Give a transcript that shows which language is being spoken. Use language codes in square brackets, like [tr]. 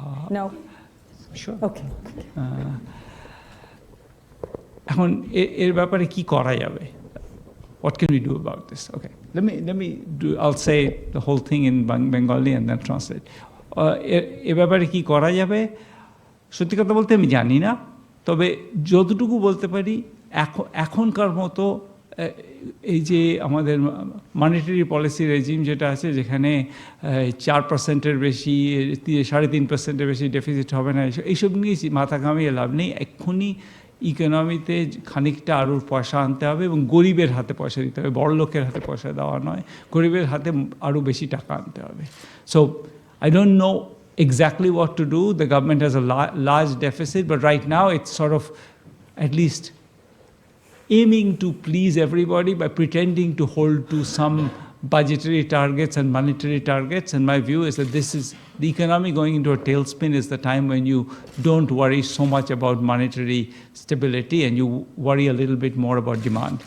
[en] No? Sure. Okay. [bn] এখন এর ব্যাপারে কি করা যাবে? [en] What can we do about this? Okay, let me do. I'll say the whole thing in Bengali and then translate. [bn] এর ব্যাপারে কি করা যাবে? সত্যি কথা বলতে আমি জানি না, তবে যতটুকু বলতে পারি এখনকার মতো এই যে আমাদের মনিটারি পলিসি রেজিম যেটা আছে, যেখানে 4%-এর বেশি 3.5%-এর বেশি ডেফিসিট হবে না, এইসব নিয়ে মাথা ঘামিয়ে লাভ নেই। এক্ষুনি ইকোনমিতে খানিকটা আরও পয়সা আনতে হবে এবং গরিবের হাতে পয়সা দিতে হবে, বড় লোকের হাতে পয়সা দেওয়া নয়, গরিবের হাতে আরও বেশি টাকা আনতে হবে। [en] So I don't know exactly what to do. The government has a large deficit, but right now it's sort of at least aiming to please everybody by pretending to hold to some budgetary targets and monetary targets. And my view is that this is the economy going into a tailspin is the time when you don't worry so much about monetary stability and you worry a little bit more about demand.